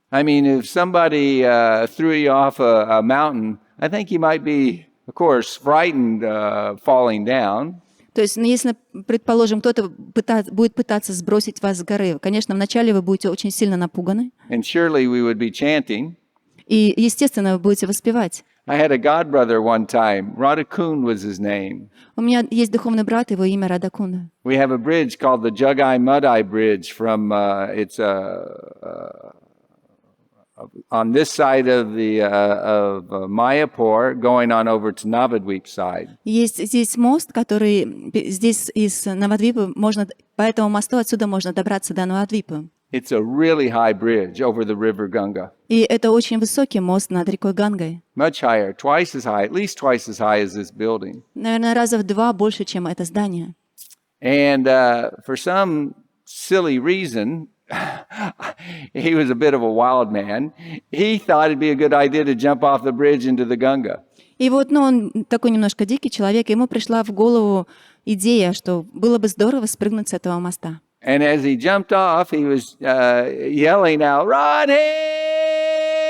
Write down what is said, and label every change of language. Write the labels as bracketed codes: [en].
[en] I mean, if somebody threw you off a mountain, I think you might be, of course, frightened falling down. [ru] То есть, если, предположим, кто-то будет пытаться сбросить вас с горы, конечно, вначале вы будете очень сильно напуганы, [en] And surely we would be chanting. [ru] и, естественно, вы будете воспевать. [en] I had a god brother one time. Radhakund was his name. [ru] У меня есть духовный брат, его имя Радакунда. [en] We have a bridge called the Jugai Mudai Bridge from, it's on this side of the of Mayapur, going on over to Navadvip side. [ru] Есть здесь мост, который здесь из Навадвипы можно, по этому мосту отсюда можно добраться до Навадвипы. [en] It's a really high bridge over the river Ganga. [ru] И это очень высокий мост над рекой Гангой. [en] Much higher, twice as high, at least twice as high as this building. [ru] Наверное, раза в 2 больше, чем это здание. [en] And for some silly reason, he was a bit of a wild man. He thought it'd be a good idea to jump off the bridge into the Ganga. [ru] И вот, он такой немножко дикий человек, ему пришла в голову идея, что было бы здорово спрыгнуть с этого моста. [en] And as he jumped off, he was yelling out, "Radhe!"